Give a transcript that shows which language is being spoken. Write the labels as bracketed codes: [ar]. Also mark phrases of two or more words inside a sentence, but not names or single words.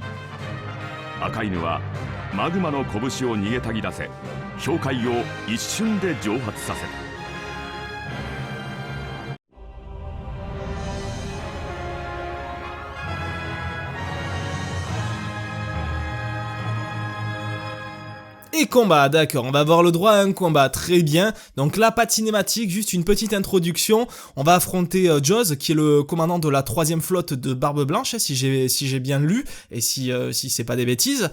[ja] 赤犬はマグマの拳を逃げたぎらせ氷塊を一瞬で蒸発させた。 [fr] Et combat, d'accord, on va avoir le droit à un combat, très bien. Donc là, pas de cinématique, juste une petite introduction. On va affronter Joz, qui est le commandant de la 3e flotte de Barbe Blanche, si j'ai bien lu, et si c'est pas des bêtises.